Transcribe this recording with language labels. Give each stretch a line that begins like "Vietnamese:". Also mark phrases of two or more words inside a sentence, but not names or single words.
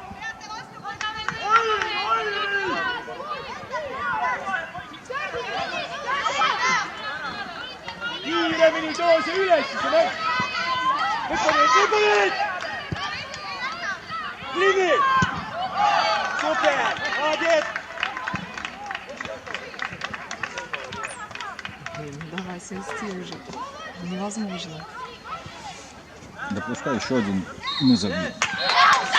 Estonian: Kiiremini too see üles, siis on hästi! Lõpuni! Lini! Super!
Russian: Молодец! Блин, давай, свести уже. Невозможно. Допускай еще один. Мы забьем.